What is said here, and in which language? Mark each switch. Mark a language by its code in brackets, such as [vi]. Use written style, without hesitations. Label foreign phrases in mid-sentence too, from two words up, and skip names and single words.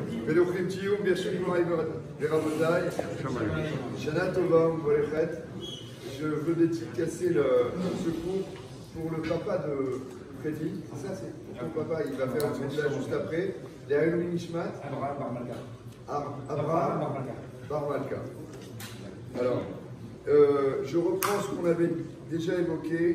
[he] ולאוכלים תהיו ברשות מוריי ורבותיי, שנה טובה ומבורכת. [fr] Je veux dédicacer ce cours pour le papa de Freddy. Ça, c'est ton papa, il va faire un là juste après. Les [he] עילוי נשמת. [fr] Abraham Bar Malka. Alors, je reprends ce qu'on avait déjà évoqué.